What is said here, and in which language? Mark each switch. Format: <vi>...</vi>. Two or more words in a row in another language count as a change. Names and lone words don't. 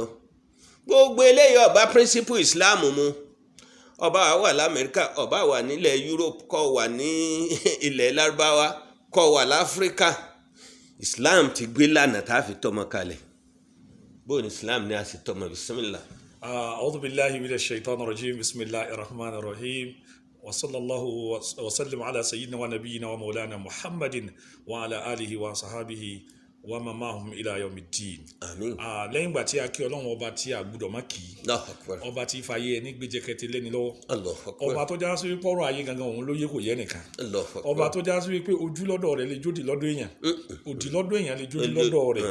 <yo>Gbogbo eléyìí ọba principle Islam mu. Ọba wà l'Amẹ́ríkà, ọba wà nílẹ̀ Europe, kó wà ní ilẹ̀ Lárúbáwá, kó wà l'Áfíríkà, Islam ti gbé lànà tá a fi tọ́mọ kalẹ̀. Bó ni Islam ní a sì tọ́mọ?</yo> <ar>Bismillah. أعوذ بالله من الشيطان الرجيم. بسم الله الرحمن الرحيم. وصلى الله وسلم على سيدنا ونبينا ومولانا محمد وعلى آله وصحابه ومن معهم إلى يوم الدين.</ar> <yo>Àmín. Lẹ́yìn ìgbà tí a kí Ọlọ́run ọba tí a gbọ́dọ̀ má kì í.</yo> <ar>الله أكبر.</ar> <yo>Ọba tí fàyè ẹni gbéjẹkẹtẹ lẹ́ni lọ́wọ́.</yo> <ar>الله أكبر.</ar> <yo>Ọba tó já sí wípé ọ̀rọ̀ ayé gangan òun ló yé kò yẹ nìkan.</yo> <ar>الله أكبر.</ar> <yo>Ọba tó já sí wípé ojú lọ́dọ̀ rẹ̀ lè jódì lọ́dọ̀ èèyàn. Òdì lọ́dọ̀ èèyàn lè jódì lọ́dọ̀ rẹ̀.</yo>